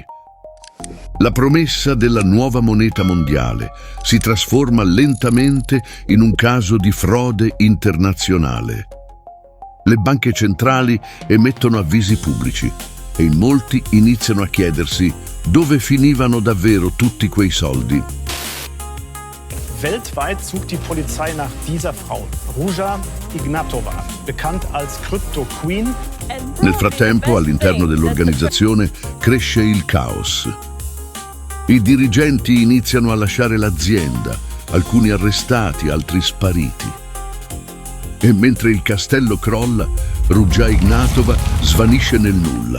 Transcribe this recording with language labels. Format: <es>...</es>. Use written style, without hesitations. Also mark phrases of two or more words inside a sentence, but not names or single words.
<it>La promessa della nuova moneta mondiale si trasforma lentamente in un caso di frode internazionale. Le banche centrali emettono avvisi pubblici e in molti iniziano a chiedersi dove finivano davvero tutti quei soldi.</it> <de>Weltweit sucht die Polizei nach dieser Frau, Ruja Ignatova, bekannt als</de> <en>Crypto Queen.</en> <it>Nel frattempo, all'interno dell'organizzazione cresce il caos. I dirigenti iniziano a lasciare l'azienda, alcuni arrestati, altri spariti. E mentre il castello crolla, Ruja Ignatova svanisce nel nulla.</it>